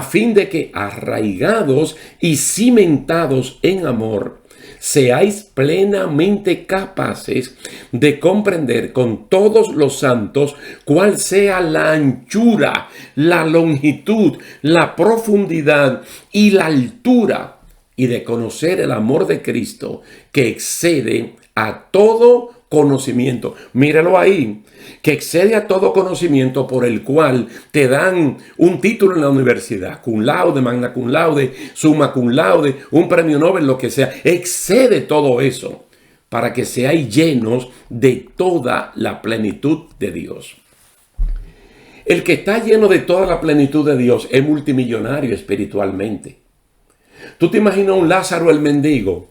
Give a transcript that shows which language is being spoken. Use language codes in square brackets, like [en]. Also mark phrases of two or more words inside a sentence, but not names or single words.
[es] fin de que arraigados y cimentados en amor, seáis plenamente capaces de comprender con todos los santos cuál sea la anchura, la longitud, la profundidad y la altura, y de conocer el amor de Cristo que excede a todo conocimiento. Míralo ahí, que excede a todo conocimiento, por el cual te dan un título en la universidad, [la] cum laude, magna cum laude, summa cum laude, [es] un premio Nobel, lo que sea. Excede todo eso para que seáis llenos de toda la plenitud de Dios. El que está lleno de toda la plenitud de Dios es multimillonario espiritualmente. ¿Tú te imaginas un Lázaro el mendigo?